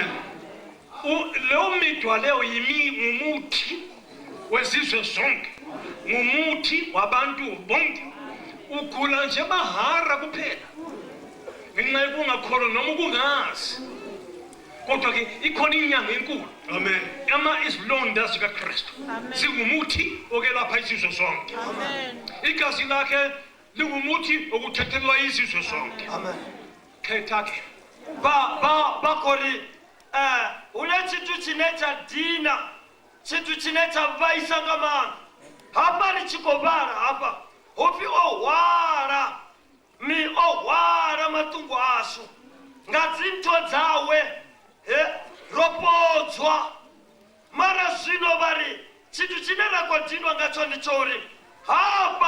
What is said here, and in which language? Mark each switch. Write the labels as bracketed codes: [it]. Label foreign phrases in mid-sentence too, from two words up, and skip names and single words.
[zu] leyo midwa leyo ngumuthi wezizwe zonke ngumuthi wabantu bonke ugula nje bahara kuphela ngenxa yokungakholwa noma ukungazi kodwa-ke ikhona inyanga enkulu Amen. izilonda zikaKristu zingumuthi okelapha izizwe zonke igazi lakhe lingumuthi okuthethelwa izizwe zonke khetha-ke [ve] bakori une tshithu tshine tsha dina tshithu tshine tsha vhaisa nga maanḓa hafha ri tshi khou vhala hafha hopfi o hwala matungo ashu nga dzintho dzawe ro podzwa mara zwino vha ri tshithu tshine ra khou dinwa ngatsho ndi tsho uri hafha